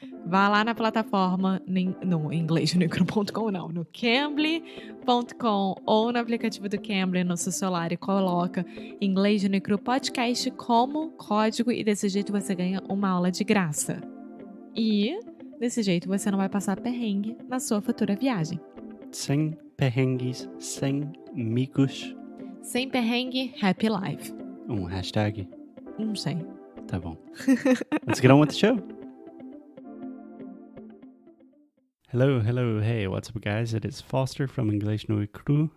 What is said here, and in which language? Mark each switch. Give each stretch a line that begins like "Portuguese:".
Portuguese: Vá lá na plataforma, no inglês.com não, no Cambly.com ou no aplicativo do Cambly no seu celular e coloca Inglês no Micro Podcast como código e desse jeito você ganha uma aula de graça. E desse jeito você não vai passar perrengue na sua futura viagem. Sem perrengues, sem micos. Sem perrengue,
English: happy life.
Portuguese: Hashtag. Não sei. Tá bom.
English: Let's get on with the show. Hello, hey, what's up, guys? It is Foster from Inglês no Cru.